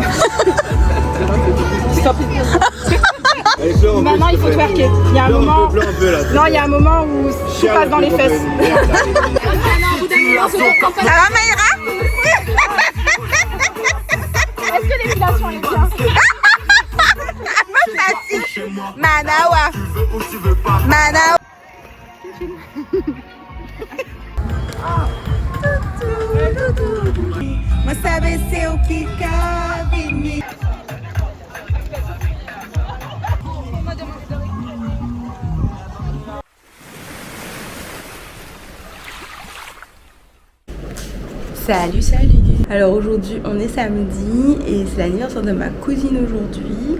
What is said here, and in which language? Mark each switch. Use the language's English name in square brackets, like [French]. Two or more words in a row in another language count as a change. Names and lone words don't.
[French] Stop. Maintenant il faut twerker. Il y a un moment. Non, il y a un moment où tout passe dans les fesses. Ça va, Maïra? Est-ce que l'épilation est bien? Manawa. Manawa. [Portuguese] Mas sabe ser o que cabe em mim. [French] Salut, salut! Alors aujourd'hui on est samedi et c'est l'anniversaire de ma cousine aujourd'hui.